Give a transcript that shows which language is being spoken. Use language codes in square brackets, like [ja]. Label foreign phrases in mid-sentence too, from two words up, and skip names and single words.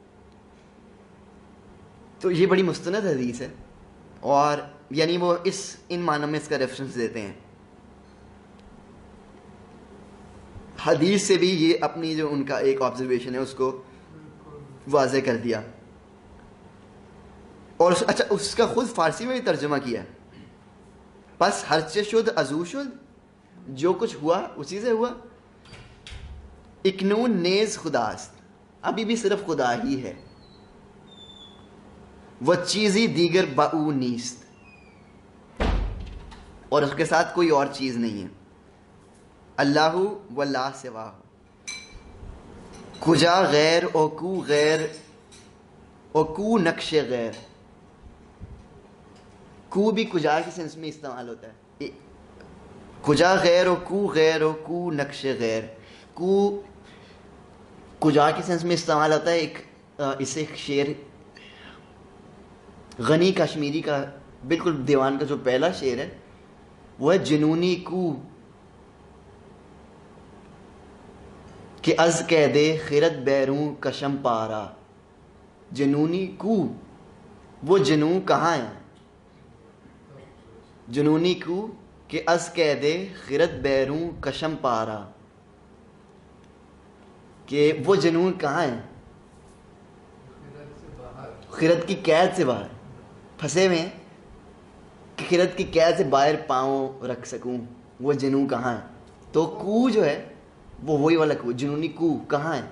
[ur] تو یہ بڑی مستند حدیث ہے, اور یعنی وہ ان معنوں میں اس کا ریفرنس دیتے ہیں. حدیث سے بھی یہ اپنی جو ان کا ایک آبزرویشن ہے اس کو واضح کر دیا. اور اچھا اس کا خود فارسی میں بھی ترجمہ کیا. [fa] بس ہرچے شد ازو شد, [ur] جو کچھ ہوا اسی سے ہوا. [fa] اکنون نیز خداست, [ur] ابھی بھی صرف خدا ہی ہے. [fa] وہ چیزی دیگر باو نیست, [ur] اور اس کے ساتھ کوئی اور چیز نہیں ہے. [ar] اللہ و لا سوا, [fa] کجا غیر او کو غیر او کو نقش غیر. [ur] کو بھی کجا کے سینس میں استعمال ہوتا ہے. [fa] کجا غیر و کو غیر و کو نقش غیر. [ur] کو کجا کے سینس میں استعمال ہوتا ہے. اسے ایک شعر غنی کشمیری کا بالکل دیوان کا جو پہلا شعر ہے وہ ہے [fa] جنونی کو کہ از قیدے خیرت بیروں کشم پارا. جنونی کو, [ur] وہ جنوں کہاں ہے. [fa] جنونی کو کہ از قیدے خیرت بیروں کشم پارا, [ur] کہ وہ جنون کہاں ہے, خیرت کی قید سے باہر پھنسے ہوئے ہیں, کہ خیرت کی قید سے باہر پاؤں رکھ سکوں. وہ جنوں کہاں ہے. تو کو جو ہے وہ وہی والا کو, [fa] جنونی کو [ur] کہاں ہے.